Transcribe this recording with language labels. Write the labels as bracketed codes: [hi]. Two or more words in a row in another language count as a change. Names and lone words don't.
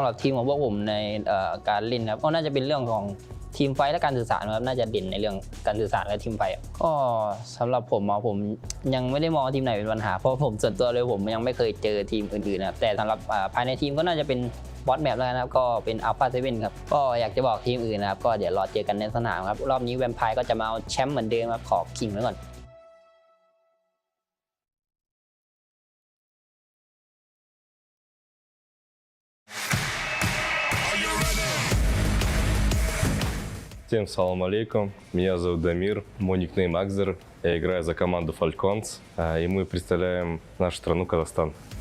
[th] รับทีมของพวกผมในการเล่นครับก็น่าจะเป็นเรื่องของทีมไฟและการสื่อสารครับน่าจะเด่นในเรื่องการสื่อสารและทีมไฟก็สำหรับผมยังไม่ได้มองทีมไหนเป็นปัญหาเพราะผมส่วนตัวเลยผมยังไม่เคยเจอทีมอื่นๆนะครับแต่สำหรับภายในทีมก็น่าจะเป็นบอสแมปแล้วนะครับก็เป็น Alpha7 ครับก็อยากจะบอกทีมอื่นนะครับก็เดี๋ยวรอเจอกันในสนามครับรอบนี้แวมไพร์ก็จะมาเอาแชมป์เหมือนเดิมครับขอคิงไว้ก่อน [ru] Всем [ar] سلام عليكم, [ru] меня зовут Дамир, мой никнейм Акзер, я играю за команду Falcons, и мы представляем нашу страну Казахстан.